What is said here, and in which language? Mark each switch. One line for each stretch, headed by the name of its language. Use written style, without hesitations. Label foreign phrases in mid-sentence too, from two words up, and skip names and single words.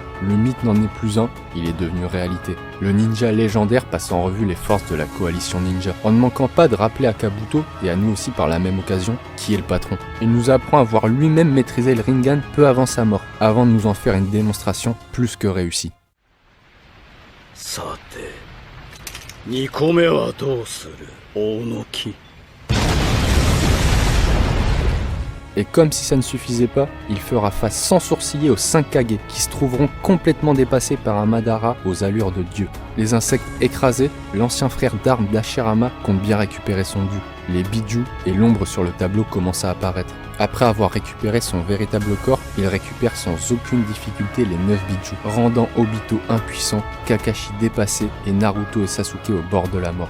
French: Le mythe n'en est plus un, il est devenu réalité. Le ninja légendaire passe en revue les forces de la coalition ninja, en ne manquant pas de rappeler à Kabuto, et à nous aussi par la même occasion, qui est le patron. Il nous apprend à voir lui-même maîtriser le Rinnegan peu avant sa mort, avant de nous en faire une démonstration plus que réussie.
Japanese: さて2個目はどうする大野木
French: Et comme si ça ne suffisait pas, il fera face sans sourciller aux 5 Kage, qui se trouveront complètement dépassés par un Madara aux allures de dieu. Les insectes écrasés, l'ancien frère d'armes d'Hashirama compte bien récupérer son dû. Les Biju et l'ombre sur le tableau commencent à apparaître. Après avoir récupéré son véritable corps, il récupère sans aucune difficulté les 9 Biju, rendant Obito impuissant, Kakashi dépassé et Naruto et Sasuke au bord de la mort.